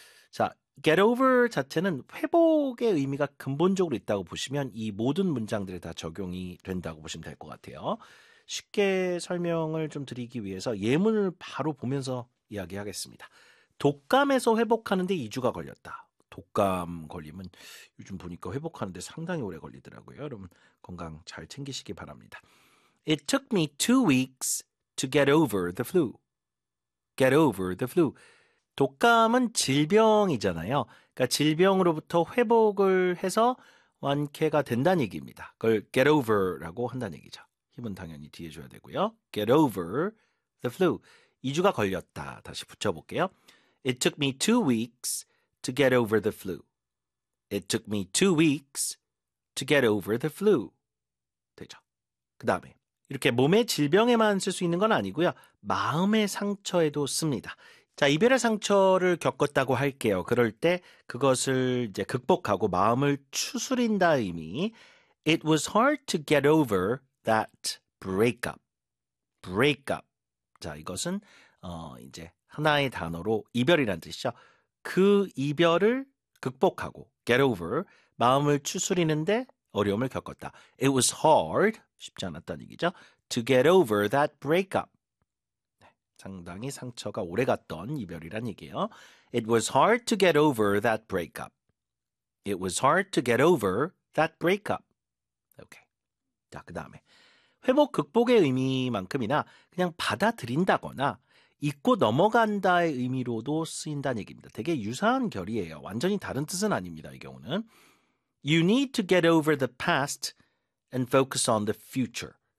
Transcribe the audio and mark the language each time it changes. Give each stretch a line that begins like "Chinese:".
Korean: 자, get over 자체는 회복의 의미가 근본적으로 있다고 보시면 이 모든 문장들에 다 적용이 된다고 보시면 될 것 같아요. 쉽게 설명을 좀 드리기 위해서 예문을 바로 보면서 이야기하겠습니다. 독감에서 회복하는데 2주가 걸렸다. 독감 걸리면 요즘 보니까 회복하는데 상당히 오래 걸리더라고요. 여러분 건강 잘 챙기시기 바랍니다.
English: It took me 2 weeks to get over the flu. Get over the flu.
Korean: 독감은 질병이잖아요. 그러니까 질병으로부터 회복을 해서 완쾌가 된다는 얘기입니다. 그걸 get over라고 한다는 얘기죠. 힘은 당연히 뒤에 줘야 되고요.
English: Get over the flu.
Korean: 2주가 걸렸다. 다시 붙여볼게요.
English: It took me 2 weeks to get over the flu. It took me 2 weeks to get over the flu.
Korean: 되죠. 그 다음에 이렇게 몸의 질병에만 쓸 수 있는 건 아니고요. 마음의 상처에도 씁니다. 자, 이별의 상처를 겪었다고 할게요. 그럴 때 그것을 이제 극복하고 마음을 추스린다 의미.
English: It was hard to get over that breakup. Breakup.
Korean: 자, 이것은 이제 하나의 단어로 이별이라는 뜻이죠. 그 이별을 극복하고 get over 마음을 추스리는데 어려움을 겪었다.
English: It was hard
Korean: 쉽지 않았다는 얘기죠.
English: To get over that breakup
Korean: 네, 상당히 상처가 오래 갔던 이별이란 얘기예요.
English: It was hard to get over that breakup. It was hard to get over that breakup.
Korean: 오케이. 자, 그 다음에 회복 극복의 의미만큼이나 그냥 받아들인다거나. 잊고 넘어간다의 의미로도 쓰인다는 얘기입니다. 되게 유사한 결이에요. 완전히 다른 뜻은 아닙니다. 이 경우는
English: You need to get over the past and focus on the future.